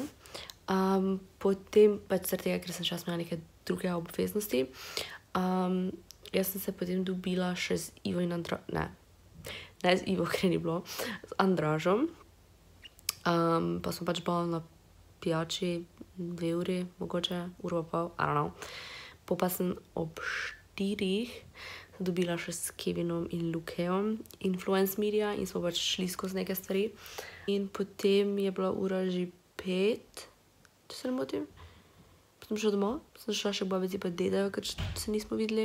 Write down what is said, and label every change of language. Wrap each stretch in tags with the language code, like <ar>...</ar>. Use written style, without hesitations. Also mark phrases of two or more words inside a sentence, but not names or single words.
<sl>Potem, pač zaradi tega, ker sem šla imela neke druge obveznosti, jaz sem se potem dobila še z Ivo in ne z Ivo, ker ni bilo, z Andražom. Pa smo pač bila na pijači 2 uri, mogoče, uro pa pol,</sl> <en>I don't know.</en> <sl>Pa sem ob 4 dobila še s Kevinom in Lukejem Influence Media in smo pač šli skozi neke stvari. In potem je bila ura že 5, če se ne motim. Potem šla domov, sem šla še k babici pa dedejo, ker se nismo videli.</sl>